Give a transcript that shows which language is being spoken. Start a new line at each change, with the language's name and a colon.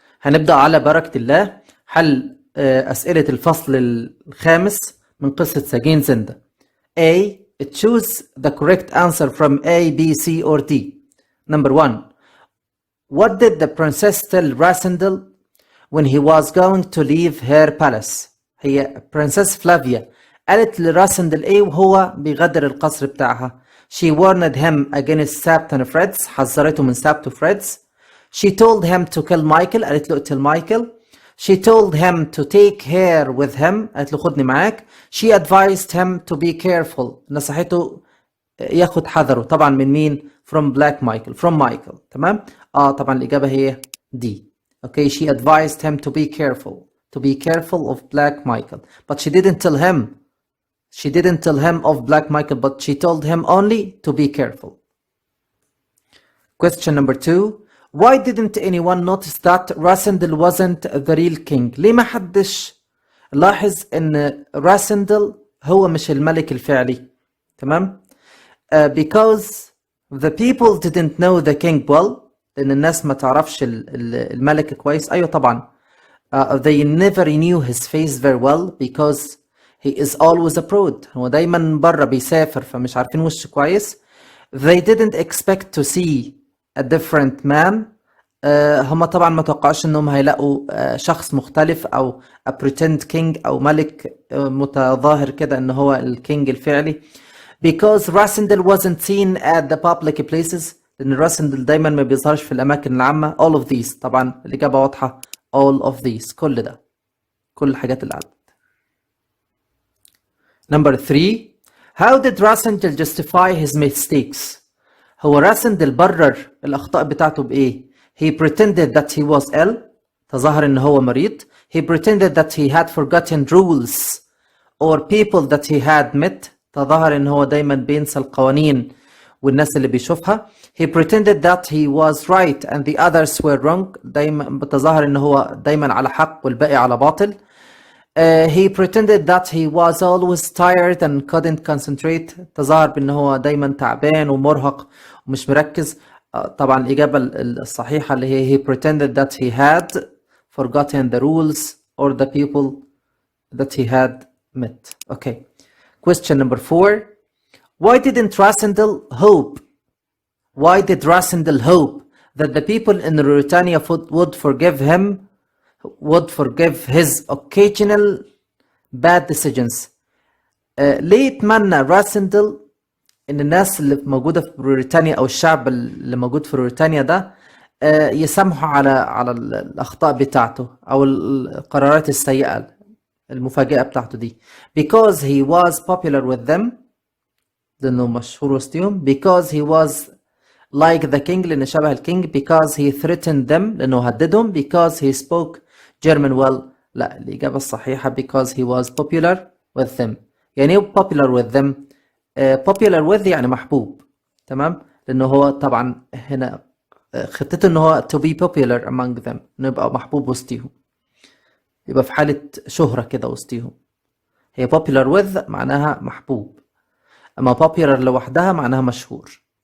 Arabic: هنبدأ على بركة الله حل أسئلة الفصل الخامس من قصة سجين زندا.
English: A. Choose the correct answer from A, B, C or D. Number 1. What did the princess tell Rasendel when he was going to leave her palace?
Arabic: هي princess فلافيا قالت لراسندل ايه وهو بيغادر القصر بتاعها.
English: She warned him against Sabt and Freds.
Arabic: حذرته من Sabt و Freds.
English: She told him to kill Michael.
Arabic: قالت له اقتل مايكل.
English: She told him to take her with him.
Arabic: قالت له خدني معاك.
English: She advised him to be careful.
Arabic: نصحته ياخد حذره. طبعا من مين؟
English: From Black Michael. From Michael.
Arabic: تمام؟ طبعا الإجابة هي D.
English: Okay, she advised him to be careful. To be careful of Black Michael. But she didn't tell him. She didn't tell him of Black Michael, but she told him only to be careful. Question number 2. Why didn't anyone notice that Rasendel wasn't the real king?
Arabic: ليه ما حدش لاحظ ان راسندل هو مش الملك الفعلي؟ تمام؟
English: Because the people didn't know the king well.
Arabic: لان الناس ما تعرفش الملك كويس. ايوه طبعا.
English: They never knew his face very well because he is always abroad.
Arabic: هو دايما برا بيسافر فمش عارفين وشه كويس.
English: They didn't expect to see a different man.
Arabic: هم طبعا ما توقعوش انهم هيلاقوا شخص مختلف او
English: a pretend king
Arabic: او ملك متظاهر كده ان هو الكينج الفعلي.
English: Because Rasendel wasn't seen at the public places.
Arabic: لان راسندل دايما ما بيظهرش في الاماكن العامة.
English: All of these.
Arabic: طبعا الاجابة واضحة. All of these. كل ده. كل الحاجات اللي عدت.
English: Number 3. How did Rasendel justify his mistakes?
Arabic: هو راسندل برر الأخطاء بتاعته بإيه؟
English: He pretended that he was ill.
Arabic: تظاهر إن هو مريض.
English: He pretended that he had forgotten rules or people that he had met.
Arabic: تظاهر إن هو دايما بينسى القوانين والناس اللي بيشوفها.
English: He pretended that he was right and the others were wrong.
Arabic: دايما بتظاهر إن هو دايما على حق والباقي على باطل.
English: He pretended that he was always tired and couldn't concentrate.
Arabic: تظاهر بأنه هو دايما تعبان ومرهق ومش مركز. طبعا الإجابة الصحيحة اللي هي
English: he pretended that he had forgotten the rules or the people that he had met. Okay. Question number 4. Why didn't Rasendel hope? Why did Rasendel hope that the people in Ruritania would forgive him? Would forgive his occasional bad decisions.
Arabic: ليه يتمنى راسندل ان الناس اللي موجوده في بريطانيا او الشعب اللي موجود في بريطانيا ده يسامحوا على الاخطاء بتاعته او القرارات السيئه المفاجئه بتاعته دي.
English: Because he was popular with them.
Arabic: لانه مشهور وسطهم.
English: Because he was like the king
Arabic: لانه شبه الكينج.
English: Because he threatened them
Arabic: لانه هددهم.
English: Because he spoke German well.
Arabic: لا الإجابة الصحيحة
English: because he was popular with them.
Arabic: يعني ايه popular with them؟ popular with يعني محبوب. تمام؟ لأنه هو طبعا هنا خطته إنه هو
English: to be popular among them.
Arabic: إنه يبقى محبوب وسطيهم. يبقى في حالة شهرة كده وسطيهم. هي popular with معناها محبوب. أما popular لوحدها معناها مشهور.